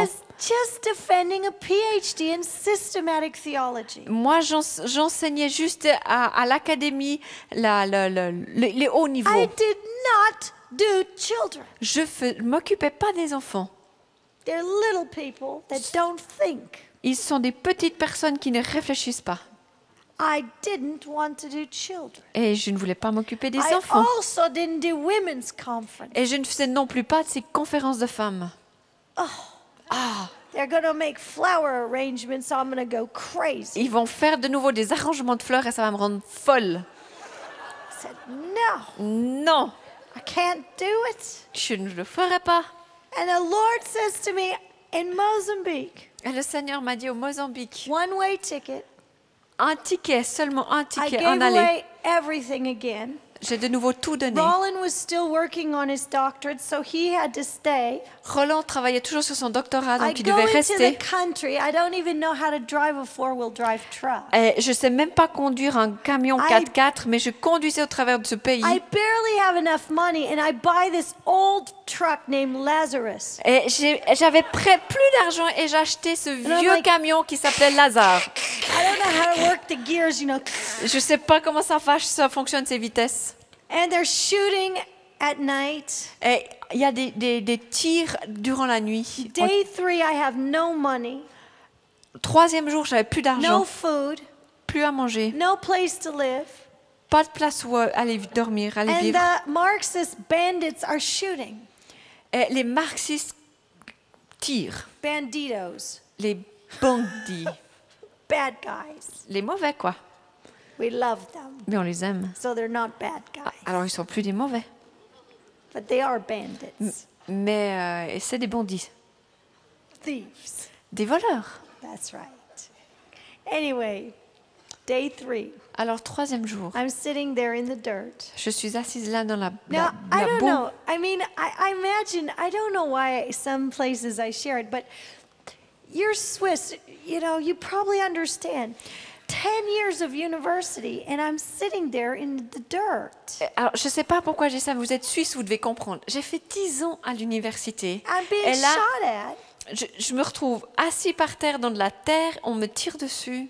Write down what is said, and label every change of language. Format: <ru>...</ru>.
<en>was just defending a PhD in systematic theology.</en> <fr>Moi, j'enseignais juste à l'académie les hauts niveaux.</fr> <en>I did not do children.</en> <fr>Je ne m'occupais pas des enfants.</fr> <en>They're little people that don't think.</en> <fr>Ils sont des petites personnes qui ne réfléchissent pas.</fr> <en>I didn't want to do children.</en> <fr>Et je ne voulais pas m'occuper des</fr> <en>I</en> <fr>enfants.</fr> <en>also didn't do women's conference.</en> <fr>Et je ne faisais non plus pas de ces conférences de femmes.</fr> <en>They're going to make flower arrangements, so I'm going to go crazy.</en> <fr>Ils vont faire de nouveau des arrangements de fleurs et ça va me rendre folle.</fr> <en>I said, no,</en> <fr>Non,</fr> <en>I can't do it.</en> <fr>je ne le ferai pas.</fr> <en>And the Lord says to me, in Mozambique,</en> <fr>Et le Seigneur m'a dit au Mozambique,</fr> <en>one-way ticket.</en> <fr>un ticket, seulement un</fr> <en>I</en> <fr>ticket</fr> <en>gave</en> <fr>en aller.</fr> <en>away everything again.</en> <fr>J'ai de nouveau tout donné.</fr> <en>Roland was still working on his doctorate, so he had to stay.</en> <fr>Roland travaillait toujours sur son doctorat,</fr> <en>I</en> <fr>donc il</fr> <en>go</en> <fr>devait</fr> <en>into the</en> <fr>rester.</fr> <en>country. I don't even know how to drive a four-wheel drive truck.</en> <fr>Et je ne sais même pas conduire un camion 4x4, mais je conduisais au travers de ce pays.</fr> <en>I barely have enough money, and I buy this old truck named Lazarus.</en> <fr>Et j'avais plus d'argent et j'ai acheté ce</fr> <en>I'm</en> <fr>vieux</fr> <en>like-</en> <fr>camion qui s'appelait Lazare.</fr> <en>I don't know how to work the gears, you know.</en> <fr>Je ne sais pas comment ça fonctionne ces vitesses.</fr> <en>And they're shooting at night.</en> <fr>Et il y a des tirs durant la nuit.</fr> <en>Day 3, I have no money,</en> <fr>Troisième jour, j'avais plus d'argent,</fr> <en>no food,</en> <fr>plus à manger,</fr> <en>no place to live.</en> <fr>pas de place où aller dormir, aller</fr> <en>And</en> <fr>vivre.</fr> <en>the Marxist bandits are shooting.</en> <fr>Et les marxistes tirent,</fr> <en>Banditos,</en> <fr>les bandits,</fr> <en>bad guys.</en> <fr>les mauvais quoi.</fr> <en>We love them,</en> <fr>Mais on les aime.</fr> <en>so they're not bad guys.</en> <fr>Alors ils sont plus des mauvais,</fr> <en>But they are bandits,</en> <fr>mais et c'est des bandits,</fr> <en>thieves.</en> <fr>des voleurs.</fr> <en>That's right. Anyway, day 3,</en> <fr>Alors troisième jour,</fr> <en>I'm sitting there in the dirt.</en> <fr>je suis assise là dans la</fr> <en>Now, I don't</en> <fr>boue.</fr> <en>know. I mean, I imagine, I don't know why some places I share it, but you're Swiss, you know, you probably understand. 10 years of university, and I'm sitting there in the dirt.</en> <fr>Alors, je ne sais pas pourquoi j'ai ça, vous êtes suisse, vous devez comprendre. J'ai fait 10 ans à l'université.</fr> <en>I'm being</en> <fr>Et là,</fr> <en>shot at.</en> <fr>je me retrouve assis par terre dans de la terre, on me tire dessus.</fr>